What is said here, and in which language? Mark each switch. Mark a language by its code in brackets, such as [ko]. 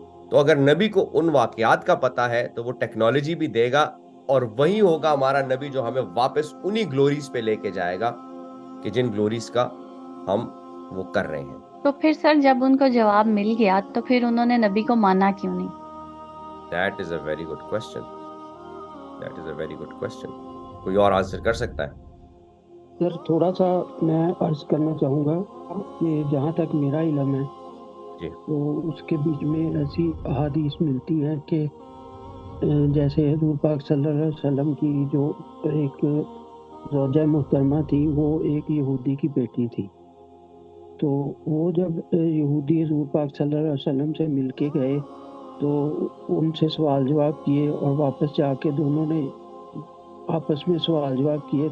[ur] تو اگر نبی کو ان واقعات کا پتہ ہے تو وہ ٹیکنالوجی بھی دے گا, اور وہی ہوگا ہمارا نبی جو ہمیں واپس انہی گلوریز پہ لے کے جائے گا کہ جن گلوریز کا ہم وہ کر رہے ہیں. تو پھر سر جب ان کو جواب مل گیا تو پھر انہوں نے نبی کو مانا کیوں نہیں؟ [en] That is a very good question. That is a very good question. [ur] کوئی اور آنسر کر سکتا ہے؟ سر تھوڑا سا میں عرض کرنا چاہوں گا کہ جہاں تک میرا علم ہے جی, تو اس کے بیچ میں ایسی احادیث ملتی ہیں کہ جیسے حضور پاک صلی اللہ علیہ وسلم کی جو ایک زوجہ محترمہ تھی وہ ایک یہودی کی بیٹی تھی. تو وہ جب یہودی حضور پاک صلی اللہ علیہ وسلم سے مل کے گئے تو ان سے سوال جواب کیے اور واپس جا کے دونوں نے آپس میں سوال جواب کیے.